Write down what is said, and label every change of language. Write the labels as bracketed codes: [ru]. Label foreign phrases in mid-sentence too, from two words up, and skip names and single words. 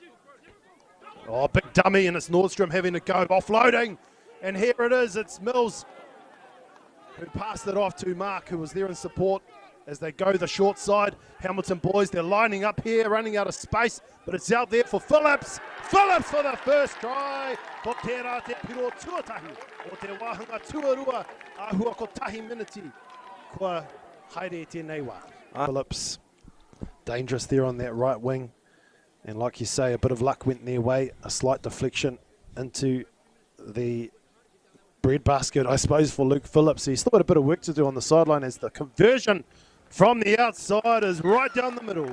[en] Oh, big dummy, and it's Nordstrom having to go. Offloading, and here it is. It's Mills who passed it off to Mark, who was there in support as they go the short side. Hamilton boys, they're lining up here, running out of space, but it's out there for Phillips. Phillips for the first try. [mi] Ko te rā te piro tuatahi o te wāhanga tuarua ahua ko tahi miniti. Kua haere tēnei wā. [en] Phillips, dangerous there on that right wing. And like you say, a bit of luck went their way. A slight deflection into the breadbasket, I suppose, for Luke Phillips. He's still got a bit of work to do on the sideline as the conversion from the outside is right down the middle.